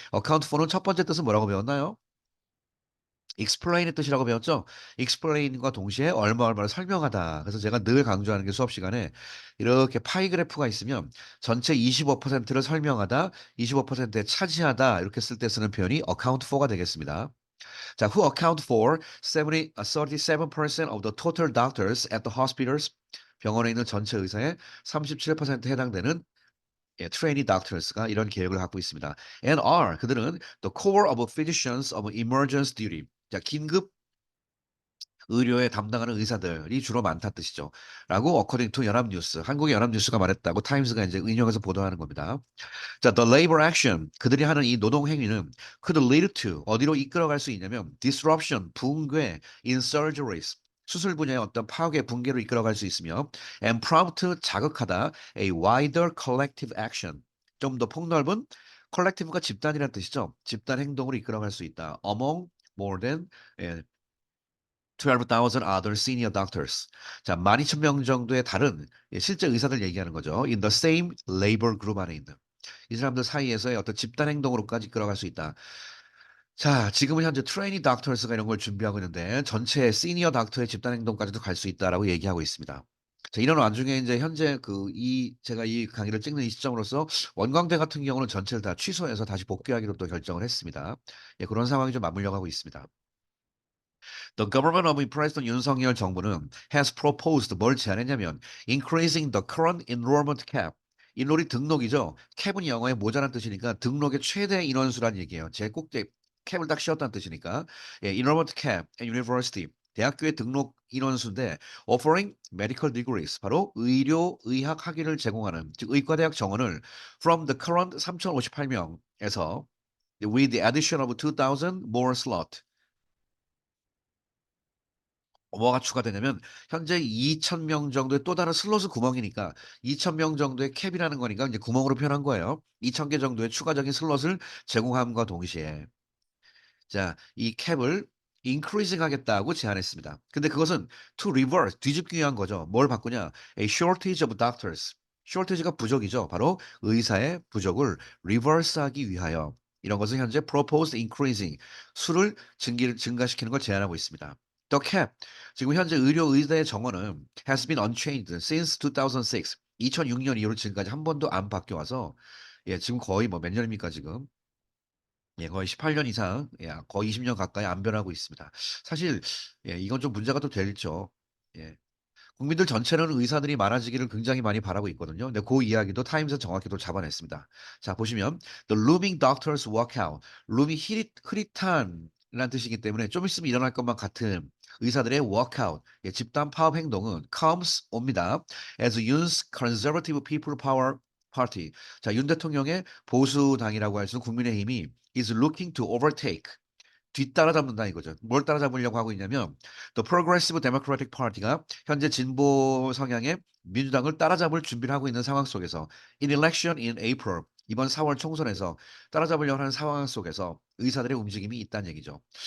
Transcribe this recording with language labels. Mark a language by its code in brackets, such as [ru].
[ko] account for는 첫 번째 뜻은 뭐라고 배웠나요? explain의 뜻이라고 배웠죠. explain과 동시에 얼마 얼마를 설명하다. 그래서 제가 늘 강조하는 게 수업 시간에 이렇게 파이 그래프가 있으면 전체 25%를 설명하다, 25%에 차지하다 이렇게 쓸 때 쓰는 표현이 account for가 되겠습니다. [en] 자, who account for 37% of the total doctors at the hospitals? [ko] 병원에 있는 전체 의사의 37%에 해당되는 trainee doctors가 이런 계획을 갖고 있습니다. [en] And are [ko] 그들은 [en] the core of physicians of emergency duty. [ko] 자, 긴급 의료에 담당하는 의사들이 주로 많다 뜻이죠. 라고 [en] according to [ko] 연합뉴스, 한국의 연합뉴스가 말했다고 타임스가 이제 인용해서 보도하는 겁니다. 자, [en] the labor action [ko] 그들이 하는 이 노동 행위는 [en] could lead to [ko] 어디로 이끌어갈 수 있냐면 disruption 붕괴 [en] in surgeries [ko] 수술 분야의 어떤 파괴 붕괴로 이끌어갈 수 있으며 [en] and prompt [ko] 자극하다 [en] a wider collective action [ko] 좀 더 폭넓은 collective가 집단이라는 뜻이죠. 집단 행동으로 이끌어갈 수 있다. [en] among more than [ko] 예, [en] 12,000 other senior doctors. [ko] 자, 12,000명 정도의 다른 실제 의사들 얘기하는 거죠. [en] In the same labor group [ko] 안에 있는. 이 사람들 사이에서의 어떤 집단 행동으로까지 끌어갈 수 있다. 자, 지금은 현재 트레이니 닥터스가 이런 걸 준비하고 있는데 전체 시니어 닥터의 집단 행동까지도 갈 수 있다라고 얘기하고 있습니다. 자, 이런 와중에 이제 현재 제가 이 강의를 찍는 이 시점으로서 원광대 같은 경우는 전체를 다 취소해서 다시 복귀하기로 또 결정을 했습니다. 예, 그런 상황이 좀 맞물려 가고 있습니다. [en] The government of President [ko] 윤석열 정부는 [en] has proposed [ko] 뭘 제안했냐면 [en] increasing the current enrollment cap. [ko] 인롤이 등록이죠. 캡은 영어에 모자란 뜻이니까 등록의 최대 인원수란 얘기예요. 제 꼭지 캡을 딱 씌웠다는 뜻이니까. [en] 예, enrollment cap at university. [ko] 대학교의 등록 인원수인데 [en] offering medical degrees [ko] 바로 의료 의학 학위를 제공하는 즉 의과대학 정원을 [en] from the current [ko] 3,058명에서 [en] with the addition of 2,000 more slot [ko] 뭐가 추가되냐면 현재 2,000명 정도의 또 다른 슬롯은 구멍이니까 2,000명 정도의 캡이라는 거니까 이제 구멍으로 표현한 거예요. 2,000개 정도의 추가적인 슬롯을 제공함과 동시에 자, 이 캡을 increasing 하겠다고 제안했습니다. 근데 그것은 [en] to reverse [ko] 뒤집기 위한 거죠. 뭘 바꾸냐? [en] A shortage of doctors. [ko] shortage가 부족이죠. 바로 의사의 부족을 reverse하기 위하여 이런 것은 현재 [en] proposed increasing [ko] 수를 증가시키는 걸 제안하고 있습니다. [en] The cap [ko] 지금 현재 의료 의대의 정원은 [en] has been unchanged since 2006. [ko] 2006년 이후로 지금까지 한 번도 안 바뀌어 와서 예, 지금 거의 뭐 몇 년입니까 지금? 예, 거의 18년 이상, 예, 거의 20년 가까이 안 변하고 있습니다. 사실, 예, 이건 좀 문제가 또 되죠. 예. 국민들 전체는 의사들이 많아지기를 굉장히 많이 바라고 있거든요. 근데 그 이야기도 타임즈에서 정확히 또 잡아냈습니다. [en] 자, 보시면 The looming doctors walkout. [ko] loom이 흐릿한이라는 뜻이기 때문에 좀 있으면 일어날 것만 같은 의사들의 walkout, 예, 집단 파업 행동은 comes 옵니다. [en] As Yoon's conservative people power party. [ko] 자, 윤 대통령의 보수당이라고 할 수 있는 국민의힘이 [en] is looking to overtake [ko] 뒤따라잡는다 이거죠. 뭘 따라잡으려고 하고 있냐면 The Progressive Democratic Party가 현재 진보 성향의 민주당을 따라잡을 준비를 하고 있는 상황 속에서 [en] in election in April [ko] 이번 4월 총선에서 따라잡으려고 하는 상황 속에서 의사들의 움직임이 있다는 얘기죠.